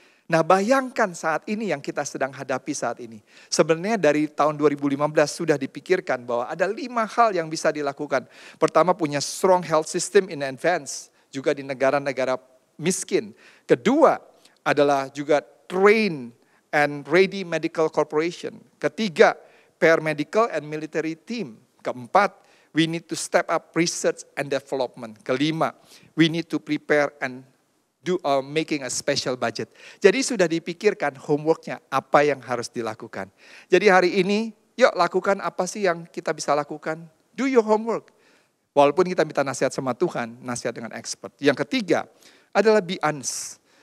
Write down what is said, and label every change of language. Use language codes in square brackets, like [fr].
[id] Nah, bayangkan saat ini yang kita sedang hadapi saat ini. Sebenarnya dari tahun 2015 sudah dipikirkan bahwa ada 5 hal yang bisa dilakukan. Pertama, punya [en] strong health system in advance, [id] juga di negara-negara miskin. Kedua, adalah juga [en] train and ready medical corporation. [id] Ketiga, [en] paramedical and military team. [id] Keempat, [en] we need to step up research and development. [id] Kelima, [en] we need to prepare and making a special budget. [id] Jadi sudah dipikirkan homeworknya apa yang harus dilakukan. Jadi hari ini, yuk lakukan apa sih yang kita bisa lakukan. [en] Do your homework. [id] Walaupun kita minta nasihat sama Tuhan, nasihat dengan expert. Yang ketiga adalah be honest.